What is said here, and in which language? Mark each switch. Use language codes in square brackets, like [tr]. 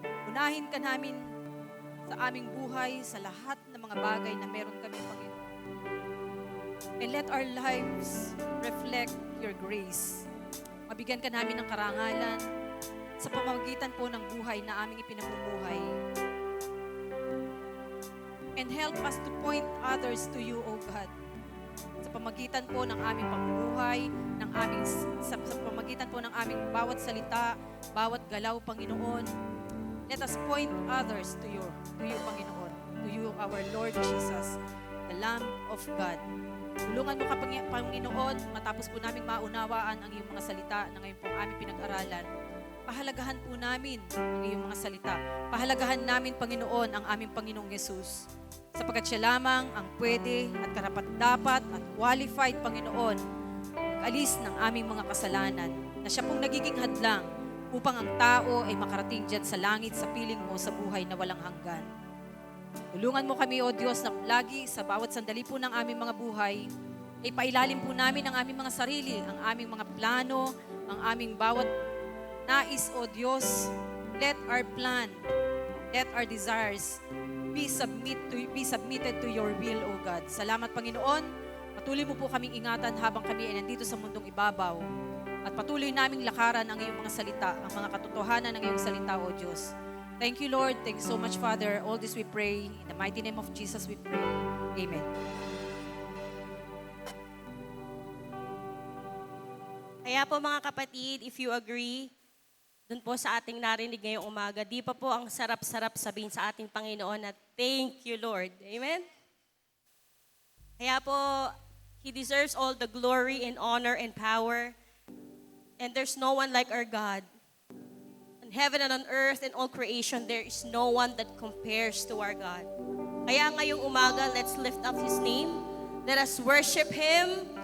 [tl] Unahin ka namin sa aming buhay, sa lahat ng mga bagay na meron kami, Panginoon. [en] And let our lives reflect your grace. [tl] Mabigyan ka namin ng karangalan sa pamamagitan po ng buhay na aming ipinamumuhay. [en] And help us to point others to you, O God. [tl] sa pamagitan po ng aming pamumuhay, sa pamagitan po ng aming bawat salita, bawat galaw, Panginoon. [en] Let us point others to you, Panginoon, to you, our Lord Jesus, the Lamb of God. [tl] Tulungan mo ka, Panginoon, matapos po namin maunawaan ang iyong mga salita na ngayon po aming pinag-aralan. Pahalagahan po namin ang iyong mga salita. Pahalagahan namin, Panginoon, ang aming Panginoong Yesus. Sapagkat siya lamang ang pwede at karapat-dapat at qualified, Panginoon, mag-alis ng aming mga kasalanan, na siya pong nagiging hadlang upang ang tao ay makarating dyan sa langit, sa piling mo, sa buhay na walang hanggan. Tulungan mo kami, O Diyos, na lagi sa bawat sandali po ng aming mga buhay, ay pailalim po namin ang aming mga sarili, ang aming mga plano, ang aming bawat nais, O Diyos. [en] Let our plan, let our desires be submitted to your will, O God. [tl] Salamat, Panginoon. Patuloy mo po kaming ingatan habang kami ay nandito sa mundong ibabaw. At patuloy naming lakaran ang iyong mga salita, ang mga katotohanan ng iyong salita, O Diyos. [en] Thank you, Lord. Thank you so much, Father. All this we pray. In the mighty name of Jesus we pray. Amen. [tl] Kaya po mga kapatid, [en] if you agree, [tl] dun po sa ating narinig ngayong umaga, di pa po ang sarap-sarap sabihin sa ating Panginoon na [en] thank you, Lord. Amen? [tl] Kaya po, [en] He deserves all the glory and honor and power. And there's no one like our God. In heaven and on earth and all creation, there is no one that compares to our God. [tl] Kaya ngayong umaga, [en] let's lift up His name. Let us worship Him.